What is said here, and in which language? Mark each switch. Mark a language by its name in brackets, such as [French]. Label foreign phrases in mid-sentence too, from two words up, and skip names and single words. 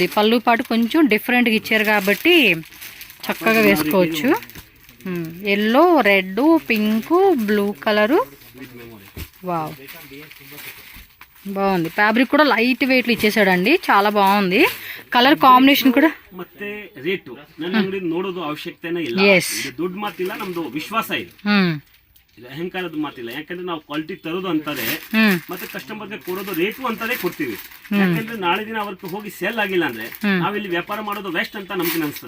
[Telugu] పళ్ళు పాటు కొంచెం డిఫరెంట్గా ఇచ్చారు కాబట్టి చక్కగా వేసుకోవచ్చు. [English] yellow, red, pink, blue colour. [Telugu] వావ్, బాగుంది. ఫ్యాబ్రిక్ కూడా [English] light weight [Telugu] ఇచ్చేసాడండి, చాలా బాగుంది. [English] colour combination [Telugu] కూడా. [Kannada] ಮತ್ತೆ ರೇಟ್ ನನ್ನ ಅಂಗಡಿ ನೋಡೋದು ಅವಶ್ಯಕತೆನೇ ಇಲ್ಲ. ಇದು ದೊಡ್ಡ ಮಾತಿಲ್ಲ, ನಮ್ದು ವಿಶ್ವಾಸ ಇದೆ. ಇದು ಅಹಂಕಾರದ ಮಾತಿಲ್ಲ. ಯಾಕಂದ್ರೆ ನಾವು ಕ್ವಾಲಿಟಿ ತರೋದು ಅಂತಾರೆ, ಮತ್ತೆ ಕಸ್ಟಮರ್ಗೆ ಕೊಡೋದು ರೇಟು ಅಂತಾನೆ ಕೊಡ್ತೀವಿ. ಯಾಕಂದ್ರೆ ನಾಳೆ ದಿನ ಅವ್ರಿಗೆ ಹೋಗಿ ಸೇಲ್ ಆಗಿಲ್ಲ ಅಂದ್ರೆ ನಾವಿಲ್ಲಿ ವ್ಯಾಪಾರ ಮಾಡೋದು ವೆಸ್ಟ್ ಅಂತ ನಮ್ಗೆ ಅನಿಸ್ತದೆ.